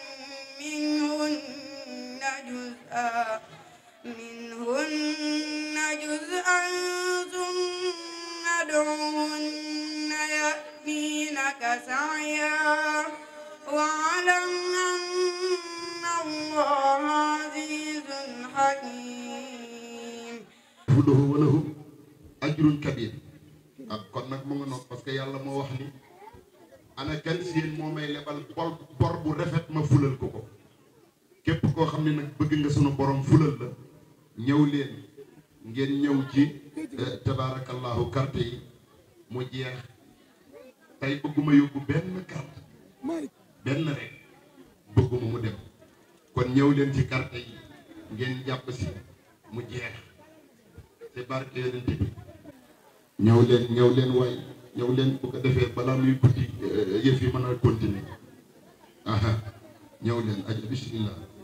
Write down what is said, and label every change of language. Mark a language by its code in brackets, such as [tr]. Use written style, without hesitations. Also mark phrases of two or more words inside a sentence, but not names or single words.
[ar] منهن جزءا ثم ادعهن يأتينك سعيا واعلم أن الله عزيز حكيم. وله أجر كبير. [wo] kon nag mu nga noonu [fr] parce que [wo] yàlla moo wax ni ana kan si yéen moo may lebal bor bu rafet ma fulal ko ko. képp koo xam ne nag bëgg nga sunu borom fulal la ñëw leen ngeen ñëw ci tabaarakallahu carte yi mu jeex tey bëgguma yóbbu benn carte benn rek bëgguma mu dem kon ñëw leen ci carte yi ngeen jàpp si mu jeex c'est barke yonent bi ñëw leen waay ñëw leen bu ko defee balaa muy guddi yëf yi mën a continuer aha ñëw leen aja bismillah